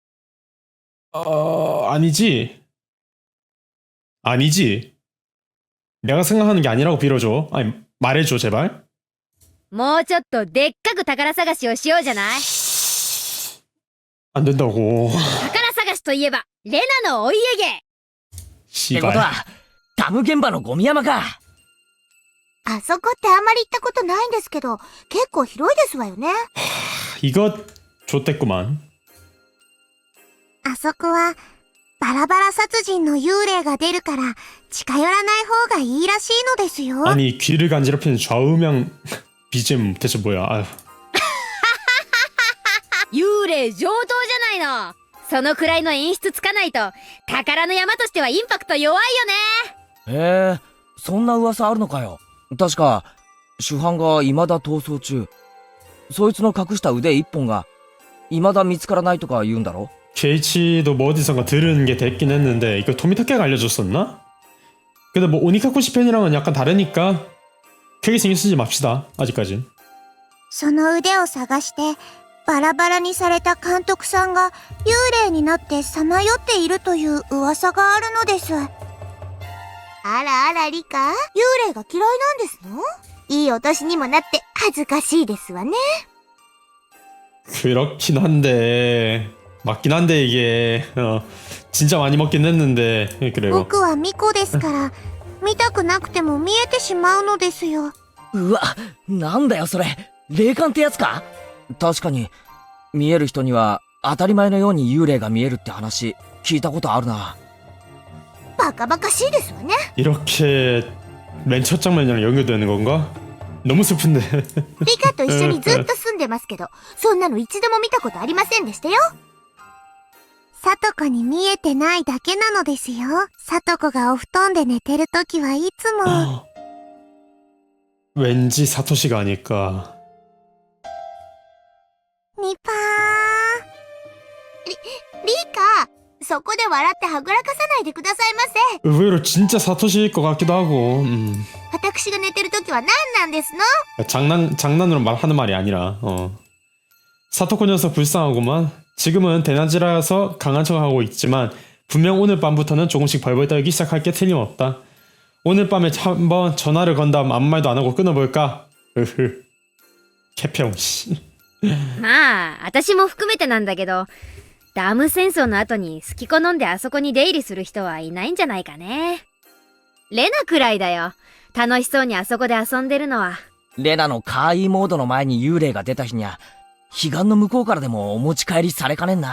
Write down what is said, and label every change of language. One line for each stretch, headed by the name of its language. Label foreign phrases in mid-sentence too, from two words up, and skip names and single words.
Korean: 아니지. 아니지. 내가 생각하는 게 아니라고 빌어줘. 아니 말해줘 제발.
Japanese: もうちょっとでっかく宝探しをしようじゃない。
Korean: 안 된다고.
Japanese: 宝探しといえばレナのお家芸。ってこと
Korean: 씨발.
Japanese: は、ダム現場のゴミ山か。あそこってあんまり行ったことないんですけど、結構広いですわよね。
Korean: 이거 좋댔구만.
Japanese: あそこはバラバラ殺人の幽霊が出るから近寄らない方がいいらしいのですよ。
Korean: 아니 귀를 간지럽히는 좌우명 BGM 대체 뭐야. 아휴.
Japanese: 幽霊上等じゃないの。そのくらいの演出つかないと宝の山としてはインパクト弱いよね。へえ、そんな噂あるのかよ。確か、主犯が未だ逃走中。そいつの隠した腕一本が未だ見つからないとか言うんだろ。
Korean: 케이치도 뭐 어디선가 들은 게 됐긴 했는데 이거 토미타케가 알려줬었나? 근데 뭐 오니카쿠시 팬이랑은 약간 다르니까 크게 신경 쓰지 맙시다. 아직까진.
Japanese: その腕を探してバラバラにされた監督さんが幽霊になってさまよっているという噂があるのです。あらあらリカ、幽霊が嫌いなんですの？いいお年にもなって恥ずかしいですわね。
Korean: 그렇긴 한데 맞긴 한데 이게 진짜 많이 먹긴 했는데 그래요.
Japanese: 僕は巫女ですから見たくなくても見えてしまうのですよ。うわ、なんだよそれ。霊感ってやつか？確かに、見える人には当たり前のように幽霊が見えるって話聞いたことあるな。バカバカしいですわね。
Korean: 이렇게 맨 첫 장면이랑 연결되는 건가? 너무 슬픈데.
Japanese: リカと一緒にずっと住んでますけど、そんなの一度も見たことありませんでしたよ。さとこに見えてないだけなのですよ。さとこがお布団で寝てるときはいつも。
Korean: 왠지 사토시가 아닐까.
Japanese: ニパー。リカ、そこで笑ってはぐらかさないでくださいませ。
Korean: 의외로 진짜 사토시일 것 같기도 하고.
Japanese: 私が寝てるときは何なんですの？
Korean: 장난으로 말하는 말이 아니라. 사토코 녀석 불쌍하구만. 지금은 대낮이라서 강한 척하고 있지만 분명 오늘 밤부터는 조금씩 벌벌 떨기 시작할 게 틀림없다. 오늘 밤에 한번 전화를 건 다음 아무 말도 안 하고 끊어볼까? 으흐. 개평 씨.
Japanese: まあ私も含めてなんだけど、ダム戦争の後に好き好んであそこに出入りする人はいないんじゃないかね。レナくらいだよ。楽しそうにあそこで遊んでるのは。レナのカーイーモードの前に幽霊が出た日にゃ、彼岸の向こうからでもお持ち帰りされかねんな。